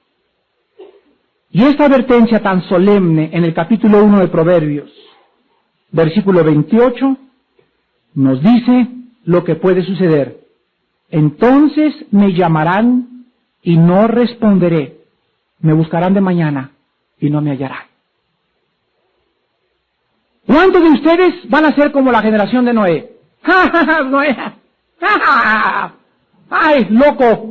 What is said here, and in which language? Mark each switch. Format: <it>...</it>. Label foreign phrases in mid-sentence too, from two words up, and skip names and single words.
<es>Y esta advertencia tan solemne en el capítulo 1 de Proverbios, versículo 28, nos dice lo que puede suceder. Entonces me llamarán y no responderé. Me buscarán de mañana y no me hallarán. ¿Cuántos de ustedes van a ser como la generación de Noé? ¡Ja, ja, ja, Noé! ¡Ja, ja, ja! ¡Ay, loco!</es>